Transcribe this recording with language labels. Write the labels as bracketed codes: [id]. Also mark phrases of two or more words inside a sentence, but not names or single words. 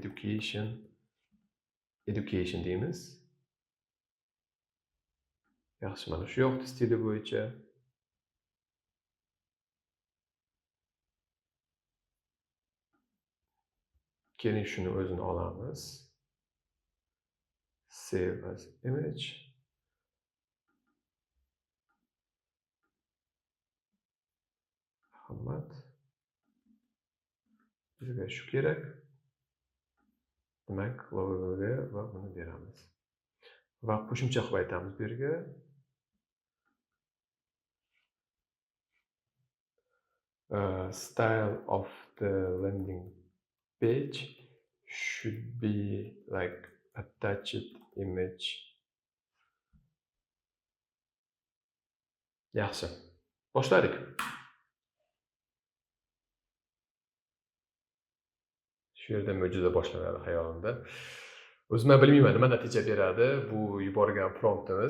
[uz] Education deymiz. Yaxshi, mana shu yoqda stili bo'yicha. Keling, shuni o'zini olamiz. [en] Save as image. [uz] Muhammad. Bizga shu kerak. Demak, logoga va buni beramiz. Va qo'shimcha qilib aytamiz bu yerga. [en] Style of the landing page should be like attached image. [uz] Yaxshi. Boshladik. Shu yerda mo'jiza boshlanadi xayolimda. O'zim bilmayman nima natija beradi bu yuborgan promptimiz.